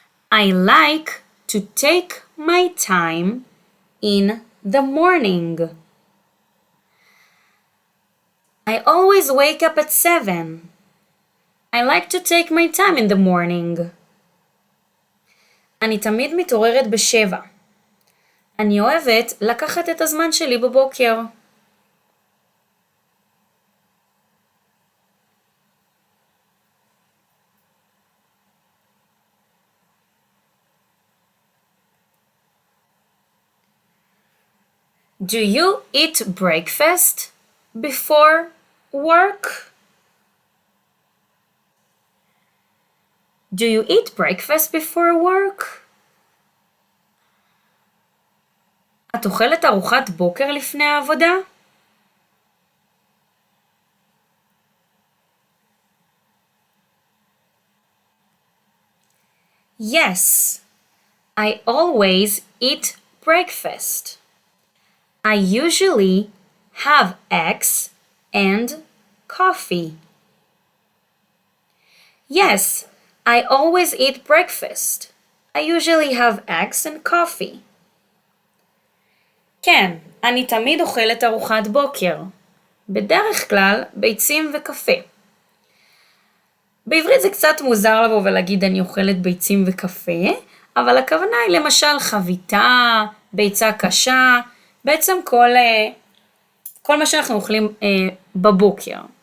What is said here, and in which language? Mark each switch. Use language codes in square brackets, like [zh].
[en] I like to take my time in the morning. I always wake up at 7. I like to take my time in the morning. [he] אני תמיד מתעוררת ב7. אני אוהבת לקחת את הזמן שלי בבוקר. [en] Do you eat breakfast before work? Do you eat breakfast before work? [he] את אוכלת ארוחת בוקר לפני העבודה? [en] Yes, I always eat breakfast. I usually have eggs and coffee. Yes, I always eat breakfast. I usually have eggs and coffee. [he] כן, אני תמיד אוכלת ארוחת בוקר. בדרך כלל ביצים וקפה. בעברית זה קצת מוזר לבוא ולהגיד אני אוכלת ביצים וקפה, אבל הכוונה היא למשל חביתה, ביצה קשה, בעצם כל מה שאנחנו אוכלים בבוקר.